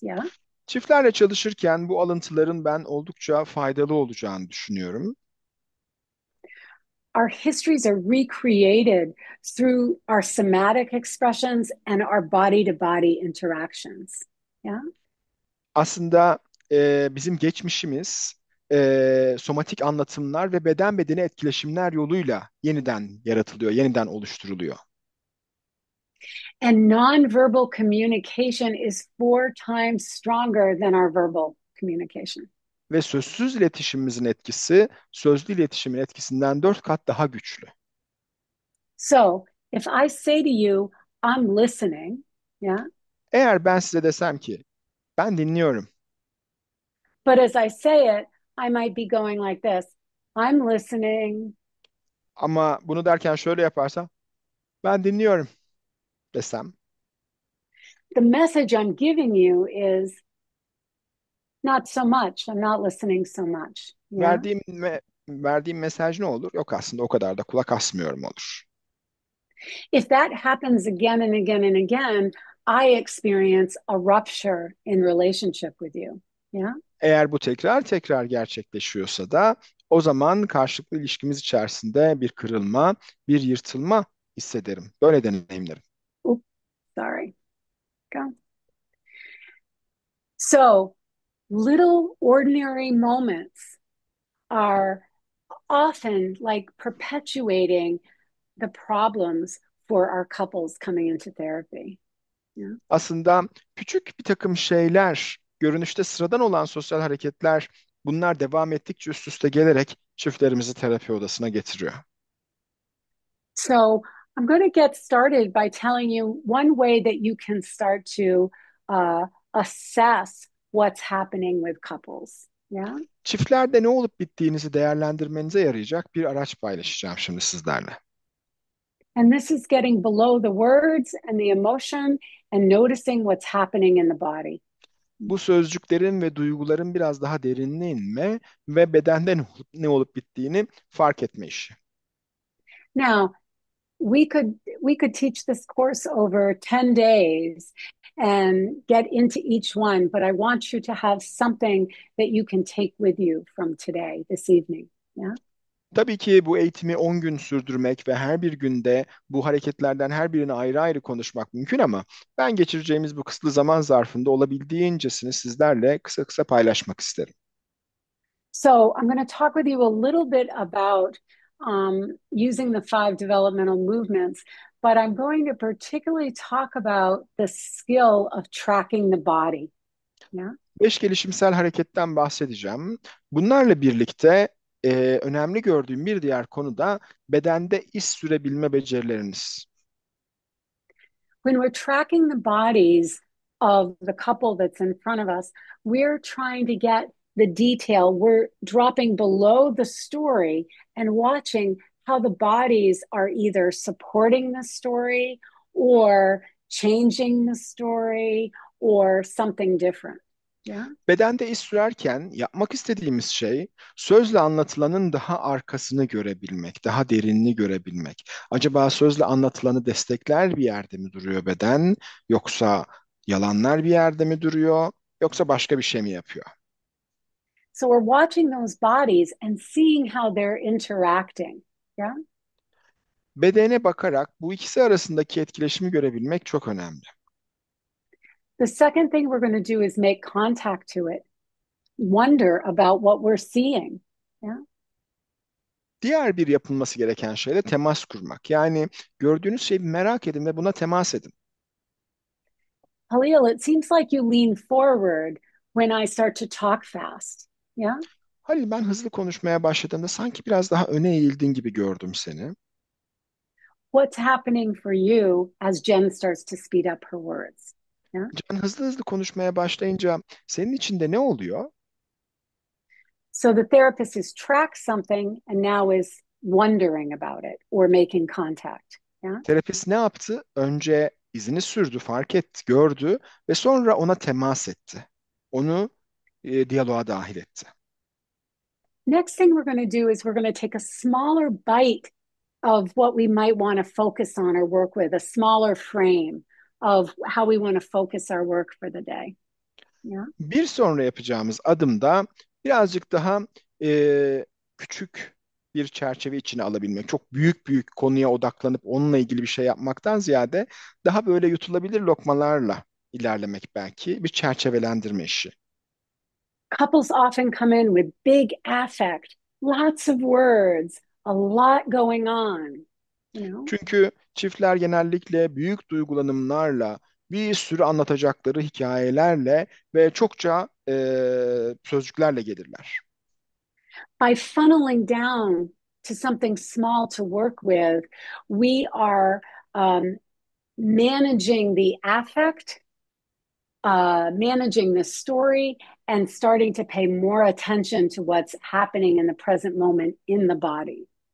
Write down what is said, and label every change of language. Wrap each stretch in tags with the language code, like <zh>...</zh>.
<en>Yeah.</en> <tr>Çiftlerle çalışırken bu alıntıların ben oldukça faydalı olacağını düşünüyorum.</tr> <en>our histories are recreated through our somatic expressions and our body to body interactions. Yeah.</en> <tr>Aslında bizim geçmişimiz somatik anlatımlar ve beden bedeni etkileşimler yoluyla yeniden yaratılıyor, yeniden oluşturuluyor.</tr> <en>And nonverbal communication is 4 times stronger than our verbal communication.</en> <tr>Ve sözsüz iletişimimizin etkisi sözlü iletişimin etkisinden 4 kat daha güçlü.</tr> <en>So if I say to you, I'm listening, yeah,</en> <tr>Eğer ben size desem ki ben dinliyorum</tr> <en>but as I say it, I might be going like this. I'm listening.</en> <tr>ama bunu derken şöyle yaparsam ben dinliyorum desem,</tr> <en>The message I'm giving you is not so much. I'm not listening so much. Yeah.</en> <tr>verdiğim mesaj ne olur? Yok, aslında o kadar da kulak asmıyorum olur.</tr> <en>If that happens again and again and again, I experience a rupture in relationship with you. Yeah.</en> <tr>Eğer bu tekrar tekrar gerçekleşiyorsa da o zaman karşılıklı ilişkimiz içerisinde bir kırılma, bir yırtılma hissederim. Böyle deneyimlerim.</tr> <en>Oops, sorry. Go. So little ordinary moments are often like perpetuating the problems for our couples coming into therapy. Yeah.</en> <tr>Aslında küçük bir takım şeyler, görünüşte sıradan olan sosyal hareketler, bunlar devam ettikçe üst üste gelerek çiftlerimizi terapi odasına getiriyor.</tr> <en>So I'm going to get started by telling you one way that you can start to assess what's happening with couples. Yeah.</en> <tr>Çiftlerde ne olup bittiğinizi değerlendirmenize yarayacak bir araç paylaşacağım şimdi sizlerle.</tr> <en>And this is getting below the words and the emotion and noticing what's happening in the body.</en> <tr>Bu sözcüklerin ve duyguların biraz daha derinine inme ve bedende ne olup bittiğini fark etme işi.</tr> <en>Now, we could teach this course over 10 days and get into each one, but I want you to have something that you can take with you from today, this evening. Yeah.</en> <tr>Tabii ki bu eğitimi 10 gün sürdürmek ve her bir günde bu hareketlerden her birini ayrı ayrı konuşmak mümkün ama ben geçireceğimiz bu kısıtlı zaman zarfında olabildiğincesini sizlerle kısa kısa paylaşmak isterim.</tr> <en>So I'm going to talk with you a little bit about using the 5 developmental movements, but I'm going to particularly talk about the skill of tracking the body. Yeah.</en> <tr>5 gelişimsel hareketten bahsedeceğim. Bunlarla birlikte önemli gördüğüm bir diğer konu da bedende iz sürebilme becerileriniz.</tr> <en>When we're tracking the bodies of the couple that's in front of us, we're trying to get the detail. We're dropping below the story and watching how the bodies are either supporting the story or changing the story or something different. Yeah.</en> <tr>Bedende iz sürerken yapmak istediğimiz şey sözle anlatılanın daha arkasını görebilmek, daha derinini görebilmek. Acaba sözle anlatılanı destekler bir yerde mi duruyor beden, yoksa yalanlar bir yerde mi duruyor, yoksa başka bir şey mi yapıyor?</tr> <en>So we're watching those bodies and seeing how they're interacting. Yeah.</en> <tr>Bedene bakarak bu ikisi arasındaki etkileşimi görebilmek çok önemli.</tr> <en>The second thing we're going to do is make contact to it, wonder about what we're seeing. Yeah.</en> <tr>Diğer bir yapılması gereken şey de temas kurmak. Yani gördüğünüz şeyi merak edin ve buna temas edin.</tr> <en>Halil, it seems like you lean forward when I start to talk fast. Yeah.</en> <tr>Halil, ben hızlı konuşmaya başladığımda sanki biraz daha öne eğildin gibi gördüm seni.</tr> <en>What's happening for you as Jen starts to speed up her words? Yeah.</en> <tr>Can hızlı hızlı konuşmaya başlayınca senin içinde ne oluyor?</tr> <en>So the therapist has tracked something and now is wondering about it or making contact. Yeah.</en> <tr>Terapist ne yaptı? Önce izini sürdü, fark etti, gördü ve sonra ona temas etti. Onu diyaloğa dahil etti.</tr> <en>Next thing we're going to do is we're going to take a smaller bite of what we might want to focus on or work with, a smaller frame of how we want to focus our work for the day. Yeah.</en> <tr>Bir sonra yapacağımız adımda birazcık daha küçük bir çerçeve içine alabilmek, çok büyük büyük konuya odaklanıp onunla ilgili bir şey yapmaktan ziyade daha böyle yutulabilir lokmalarla ilerlemek belki bir çerçevelendirme işi.</tr> <en>Couples often come in with big affect, lots of words, a lot going on, you know.</en> <tr>Çünkü çiftler genellikle büyük duygulanımlarla, bir sürü anlatacakları hikayelerle ve çokça sözcüklerle gelirler.</tr> <en>By funneling down to something small to work with, we are managing the affect, managing the story, and starting to pay more attention to what's happening in the present moment in the body.</en>